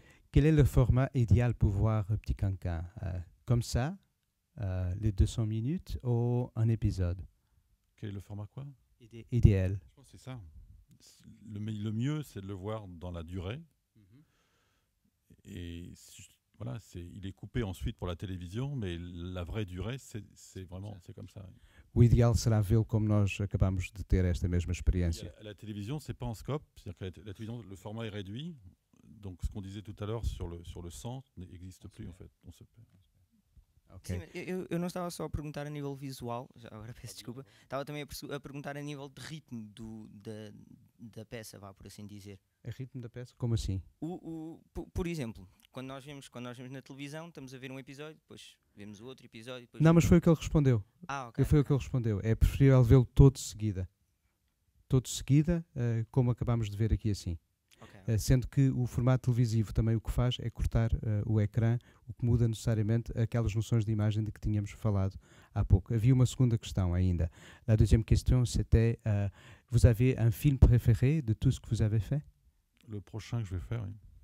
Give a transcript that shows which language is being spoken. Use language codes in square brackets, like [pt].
[fr] Quel est le format idéal pour voir Petit Cancan? Comme ça, les 200 minutes ou un épisode? Quel est le format quoi? Idéal. Je pense que c'est ça. Le mieux, c'est de le voir dans la durée. Et voilà, il est coupé ensuite pour la télévision, mais la vraie durée, c'est vraiment comme ça. [pt] O ideal será vê-lo como nós acabamos de ter esta mesma experiência. [fr] La télévision, c'est pas en scope, c'est-à-dire que la télévision, le format est réduit. Donc, ce qu'on disait tout à l'heure sur le centre n'existe plus en fait. On se perd. Okay. [pt] Sim, eu não estava só a perguntar a nível visual, já agora peço desculpa, estava também a perguntar a nível de ritmo da peça, vá por assim dizer. A ritmo da peça? Como assim? Por exemplo, quando nós vemos na televisão, estamos a ver um episódio, depois vemos o outro episódio. Depois não, mas foi o que ele respondeu. Ok. Foi o que ele respondeu. É preferível vê-lo todo de seguida. Todo de seguida, como acabamos de ver aqui assim. Okay. Sendo que o formato televisivo também o que faz é cortar o ecrã, o que muda necessariamente aquelas noções de imagem de que tínhamos falado há pouco. Havia uma segunda questão ainda. [fr] La deuxième question, c'était vous avez un film préféré de tout ce que vous avez fait? Le prochain que je vais faire, oui.